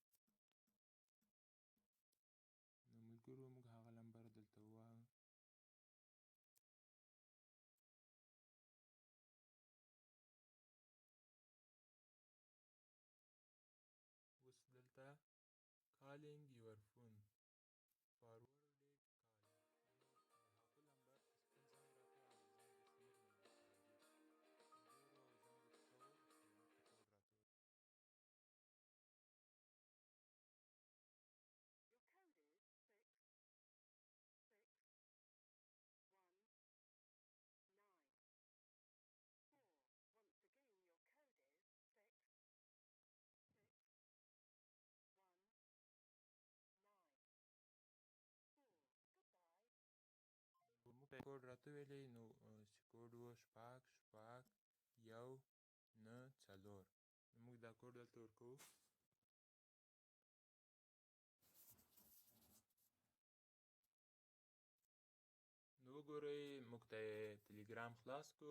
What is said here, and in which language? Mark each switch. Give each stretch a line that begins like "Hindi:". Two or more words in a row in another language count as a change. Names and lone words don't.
Pashto: نو ملګرو موږ هغه نمبر دلته ووایو. اوس دلته
English: calling your phone forwarded call،
Pashto: یعنې د هغه نمبر چې کوم زنګ راته او زنګ د زموږ نمبر ته راځي. ګورو زنګ ورته کوو چې موږ ته کوډ راته ووایي.
English: Your code is 66194. Once again, your code is 66194. Goodbye.
Pashto: موږ ته کوډ راته ویلی، نو چې کوډ و شپږ شپږ یو نه څلور. نو موږ دا کوډ دلته ورکوو. نو وګورئ موږ ته یې ټلیګرام خلاص کړو.